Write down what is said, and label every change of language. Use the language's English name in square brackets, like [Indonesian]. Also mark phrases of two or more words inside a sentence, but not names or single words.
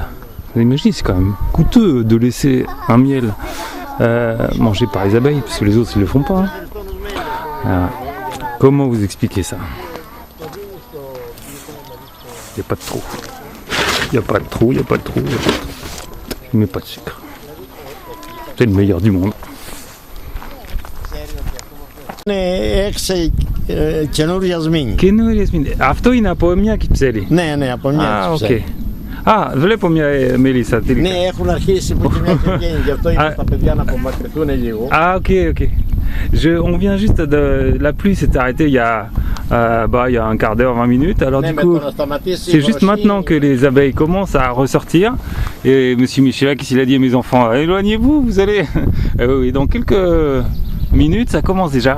[French] Vous imaginez, c'est quand même coûteux de laisser un miel mangé par les abeilles, parce que les autres ne le font pas. Hein. Comment vous expliquer ça? Il n'y a pas de trou. Il n'y a pas de trou, il n'y a pas de trou, il n'y a pas de trou. Il ne met pas de sucre. C'est le meilleur du monde. [Greek] Έξι καινούργια σμήνη. Καινούργια σμήνη. Αυτό είναι από μια κυψέλη. Ναι, από μια κυψέλη. Βλέπω μια μέλισσα. Ναι, έχουν αρχίσει που και μια και βγαίνει, γι' αυτό είπα στα παιδιά να απομακρυνθούν λίγο. [French] Ok. On vient juste de... La pluie s'est arrêtée il y a un quart d'heure, 20 minutes. Alors du coup, c'est juste maintenant que les abeilles commencent à ressortir. Et M. Michalakis, il a dit à mes enfants, éloignez-vous, vous allez... Et dans quelques minutes, ça commence déjà.